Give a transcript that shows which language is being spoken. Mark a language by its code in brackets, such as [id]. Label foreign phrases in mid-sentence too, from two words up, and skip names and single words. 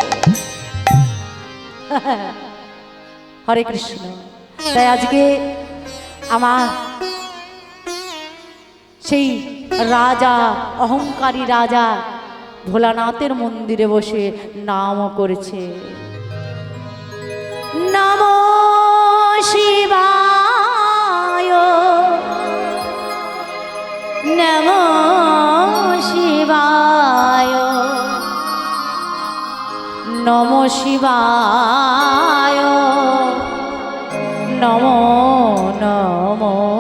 [sa] হরে কৃষ্ণ। [bn] তাই আজকে আমার সেই রাজা, অহংকারী রাজা ভোলানাথের মন্দিরে বসে নাম করেছে, [sa] নমো শিবায়, নমো শিবায়, নমো শিবায়, নমো নমো